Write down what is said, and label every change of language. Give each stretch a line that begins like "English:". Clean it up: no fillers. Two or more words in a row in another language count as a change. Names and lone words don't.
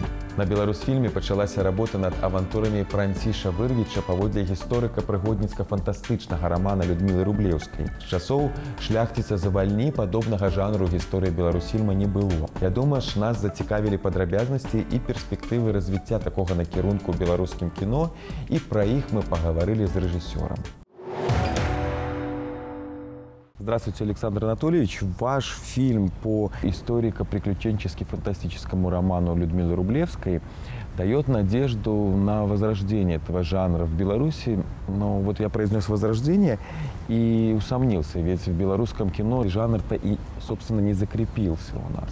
Belarusian: На Беларусфільме пачалася работа над авантурамі Франціша Вырвіча паводле гісторыка-прыгодніцка-фантастычнага рамана Людмілы Рублеўскай. З часоў «Шляхціца завальні» падобнага жанру гісторыі Беларусфільма не было. Я думаю, нас зацікавілі падрабязнасці і перспектывы развіцця такога накірунку ў беларускім кіно, і пра іх мы пагаварылі з рэжысёрам.
Russian: Здравствуйте, Александр Анатольевич. Ваш фильм по историко-приключенчески-фантастическому роману Людмилы Рублевской дает надежду на возрождение этого жанра в Беларуси. Но вот я произнес «возрождение» и усомнился, ведь в белорусском кино жанр-то и, собственно, не закрепился у нас.